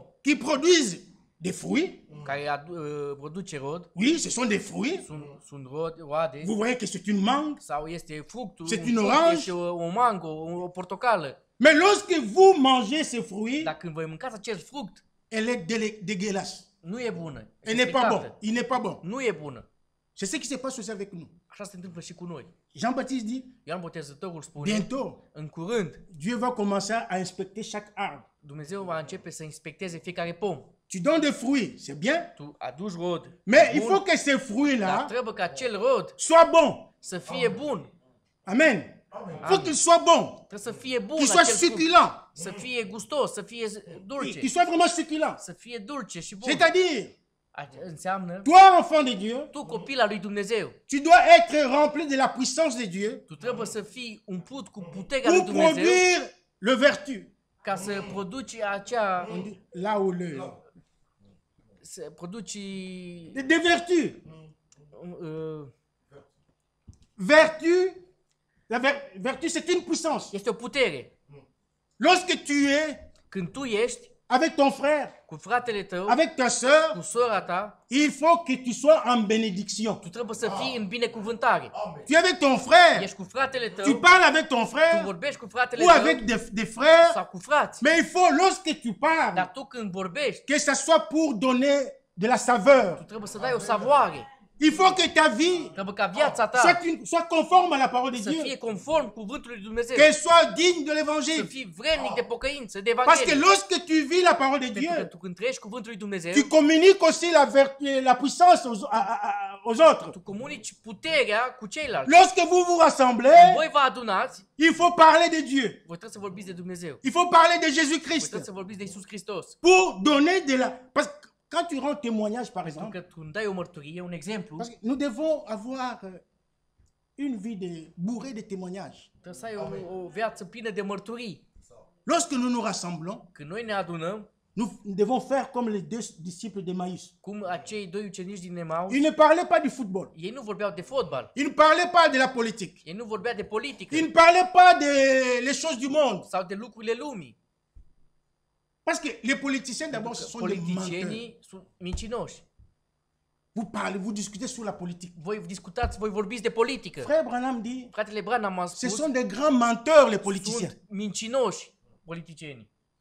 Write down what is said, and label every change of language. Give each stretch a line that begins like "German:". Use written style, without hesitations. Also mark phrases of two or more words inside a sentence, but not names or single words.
French: qui produisent des fruits.
Romanian: care produce rod.
French: Oui, ce sont des fruits.
Romanian: Sunt roade.
French: Vous voyez que c'est une mangue.
Romanian: Sau este fructul,
French: C'est
Romanian: un
French: une
Romanian: fruct,
French: orange.
Romanian: este o mango, o portocală.
French: Mais lorsque vous mangez ces fruits,
Romanian: Dar când voi mâncați acel fruct,
French: elle est dégueulasse.
Romanian: nu e bună.
French: Elle n'est pas bon. Il n'est pas bon.
Romanian: Nu e bună.
French: C'est ce qui se passe aussi avec nous.
Romanian: Așa se întâmplă și cu noi.
French: Jean-Baptiste dit,
Romanian: Ioan Botezătorul spune,
French: bientôt,
Romanian: în curând,
French: Dieu va commencer à inspecter chaque arbre.
Romanian: Dumnezeu va începe să inspecteze fiecare pom.
French: Tu donnes des fruits, c'est bien.
Romanian: Tu aduci rod.
French: Mais il
Romanian: bun,
French: faut que ces
Romanian: dar
French: fruits-là
Romanian: trebuie ca acel rod
French: soient bons.
Romanian: să fie bun.
French: Amen. Il faut qu'ils soient bons.
Romanian: Trebuie să fie bun
French: Qu'ils soient
Romanian: acel fruct.
French: succulents.
Romanian: Să fie gustos, să fie dulce.
French: Qu'ils soient vraiment succulents.
Romanian: Să fie dulce și bun.
French: C'est-à-dire,
Romanian: Înseamnă,
French: toi, enfant de Dieu,
Romanian: tu copil al lui Dumnezeu,
French: tu dois être rempli de la puissance de Dieu
Romanian: tu trebuie să fii umplut cu puterea lui
French: pour
Romanian: Dumnezeu
French: produire le vertu.
Romanian: ca să produci acea,
French: Là où le...
Romanian: să produci
French: Des vertus. uh, Vertu, vertu, c'est une puissance.
Romanian: este o putere.
French: Lorsque tu es
Romanian: Când tu ești
French: avec ton frère,
Romanian: cu fratele tău,
French: avec ta
Romanian: cu
French: soeur,
Romanian: sora ta,
French: il faut que tu sois en bénédiction.
Romanian: tu trebuie să fii în binecuvântare.
French: Tu es avec ton frère,
Romanian: Ești cu fratele tău,
French: tu parles avec ton
Romanian: tu
French: frère
Romanian: vorbești cu fratele
French: ou avec
Romanian: tău
French: des frères,
Romanian: sau cu frați.
French: mais il faut, lorsque tu parles,
Romanian: Dar tu când vorbești,
French: que ça soit pour donner de la saveur.
Romanian: tu trebuie să dai o savoare.
French: Il faut que ta vie
Romanian: Trebuie ca viața ta
French: soit conforme à la parole de
Romanian: să
French: Dieu,
Romanian: fie conform cuvântului lui Dumnezeu.
French: qu'elle soit digne de
Romanian: Să
French: l'évangile.
Romanian: fii vrednic de pocăință, de
French: Parce que
Romanian: Evanghelie.
French: lorsque tu vis la parole de
Romanian: Pentru că
French: Dieu,
Romanian: tu când trăiești cuvântul lui Dumnezeu,
French: tu communiques aussi la puissance aux autres.
Romanian: Tu comunici puterea cu ceilalți.
French: Lorsque vous vous rassemblez,
Romanian: Voi vă adunați,
French: il faut parler de Dieu.
Romanian: voi trebuie să vorbiți de Dumnezeu.
French: Il faut parler de
Romanian: Voi
French: Jésus-Christ
Romanian: trebuie să vorbiți de Iisus Hristos.
French: pour donner de la... Parce que quand tu rends témoignage, par exemple,
Romanian: Că tu îmi dai o mărturie, un exemplu,
French: parce que nous devons avoir une vie bourrée de témoignages.
Romanian: trebuie să ai o viață plină de mărturii.
French: Lorsque nous nous rassemblons,
Romanian: Când noi ne adunăm,
French: nous devons faire comme les deux disciples d'Emmaüs.
Romanian: cum acei doi ucenici din Emaus,
French: Ils ne parlaient pas du football.
Romanian: ei nu vorbeau de fotbal,
French: Ils ne parlaient pas de la politique.
Romanian: ei nu vorbeau de politică
French: Ils ne parlaient pas des choses du monde.
Romanian: sau de lucrurile lumii.
French: Parce que les politiciens, d'abord, ce sont des menteurs.
Romanian: Politicienii sunt mincinoși.
French: Vous parlez, vous discutez sur la politique.
Romanian: Voi discutați, voi vorbiți de politică.
French: Frère Branham dit,
Romanian: Fratele Branham a
French: ce
Romanian: spus,
French: sont des grands menteurs, les politiciens.
Romanian: sunt mincinoși politicienii.